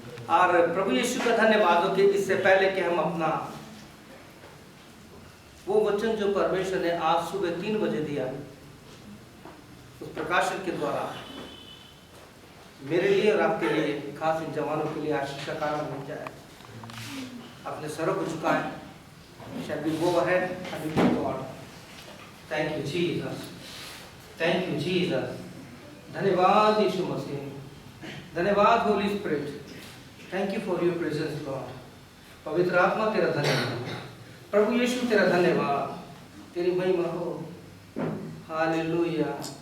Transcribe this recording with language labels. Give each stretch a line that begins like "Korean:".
Hindi: और प्रभु यीशु का धन्यवाद हो कि इससे पहले कि हम अपना वो वचन जो परमेश्वर ने आज सुबह 3 बजे दिया, उस प्रकाशन के द्वारा मेरे लिए और आपके लिए, खास इन जवानों के लिए आशीष का कारण बन जाए। अपने सरों को झुकाएं।
English: Shall we go ahead and we give God? Thank you Jesus. Thank you Jesus.
Hindi: धन्यवाद यीशु मसीह, धन्यवाद Holi spirit.
English: Thank you for your presence lord.
Hindi: पवित्र आत्मा तेरा धन्यवाद, प्रभु यीशु तेरा धन्यवाद, तेरी महिमा हो। हालेलुया।